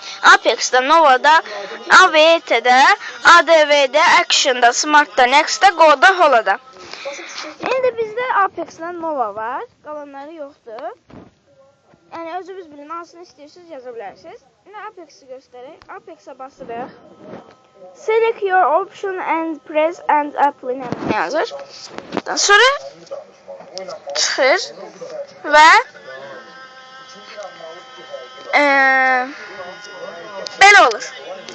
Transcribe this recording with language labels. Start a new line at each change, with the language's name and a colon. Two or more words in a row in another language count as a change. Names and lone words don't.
Azerbaijani: Apex'da, Nova'da, AVT'də, ADV'də, Action'da, Smart'da, Next'da, Go'da, Holo'da. İndi bizdə Apex'da Nova var. Qalanları yoxdur. Yəni özünüz bilin, hansını istəyirsiniz yaza bilərsiniz. İndi Apex'i göstərək. Apex'ə basırıq.
English: Select your option and press and apply
Azerbaijani: yazır. Sonra çıxır və belə olur.